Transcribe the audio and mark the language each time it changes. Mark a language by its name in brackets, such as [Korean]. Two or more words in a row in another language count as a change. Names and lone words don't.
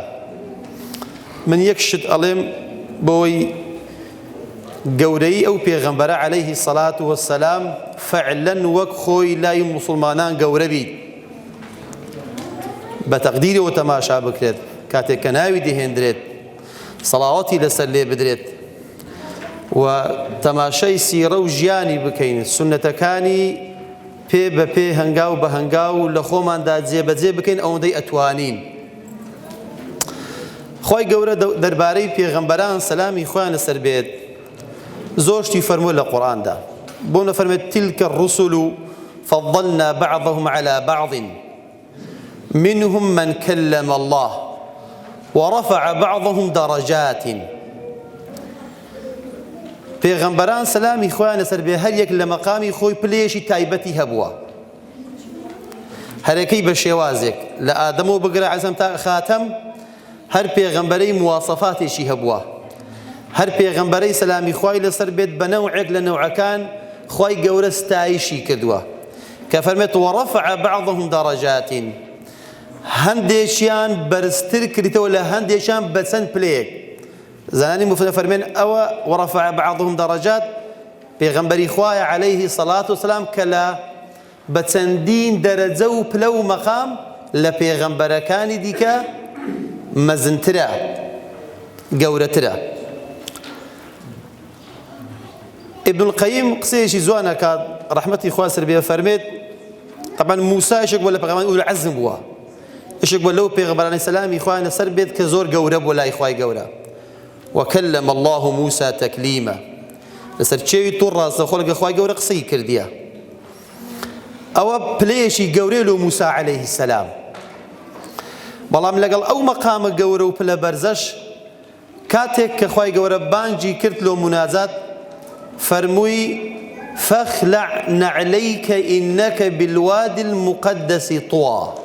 [Central Kurdish] من یەک شت ئەڵێم بۆی گەورەی ئەو پێغەمبەرە [Arabic] عەلەیهی سەڵات وەسەلام [Central Kurdish] فەعلەن وەک خۆی لای موسڵمانان گەورە بیت، بە تەقدیرەوە تەماشا بکرێت، کاتێک کە ناوی دەهێندرێت سەڵاوەتی لەسەر لێ بدرێت و تەماشای سیرە و ژیانی بکەین، سونەتەکانی پێ بە پێ هەنگاو بە هەنگاو لە خۆماندا جێبەجێ بکەین ئەوەندەی ئەتوانین. خوای گەورە دەربارەی پێغەمبەران سەلامی خۆیان لەسەر بێت زۆر شتی فەرمووە لە قورئاندا، بۆ نەفەرمێت [Arabic] تیلکە الرسل فەضەلنا بەعضهم عەلا بەعض منهم من كلم الله ورفع بعضهم درجات. [Central Kurdish] پێغەمبەران سەلامی خۆیان لەسەر بێ هەر یەک لە مەقامی خۆی پلێشی تایبەتی هەبووە، هەرەکەی بە شێوازێک لە ئادەمەوە بگرە عەزەم تا خاتەم، هەر پێغەمبەرەی مواسەفاتێکی هەبووە، هەر پێغەمبەرەی سەلامی خوای لەسەر بێت بە نەوعێک لە نەوعەکان خوای گەورە ستایشی کردووە، کە فەرمێت [Arabic] وەڕەفع بعضهم درجات، [Central Kurdish] هەندێکیان بەرزتر کردیتەوە لە هەندێکیان بە چەند پلەیەک. زانانی مفسرین فەرمێن ئەوە [Arabic] وەڕەفع بعضهم درجات [Central Kurdish] پێغەمبەری خوایە [Arabic] عەلەیهی سەڵات وسەلام [Central Kurdish] کە لە بە چەندین دەرەجە و پلە و مەقام لە پێغەمبەرەکانی دیکە مەزنترە، گەورەترە. ابن القەیم قسەیەکی جوانە کات ڕەحمەتی خوا سەر بێ فەرمێت طبعا موسا یەکێک بووە لە پێغەمبەرانی [Arabic] ئولو العەزم [Central Kurdish] بووە، یەکێک بووە لەو پێغەمبەرانەی سەلامی خوایان لەسەر بێت کە زۆر گەورە بووە لای خوای گەورە. [Arabic] وكلم الله موسى تكليما [Central Kurdish] لەسەر چێوی توڕ ڕاستەوخۆ لەگەڵ خوای گەورە قسەی کردیە. ئەوە پلەیەکی گەورەی لە موسا [Arabic] عەلەیهی سەلام. [Central Kurdish] بەڵام لەگەڵ ئەو مەقامە گەورە و پلە بەرزەش کاتێک کە خوای گەورە بانگی کرد لە مناجات فەرمووی [Arabic] فەخلع نەعلەیکە ئینەکە بالوادی المقدس طوى.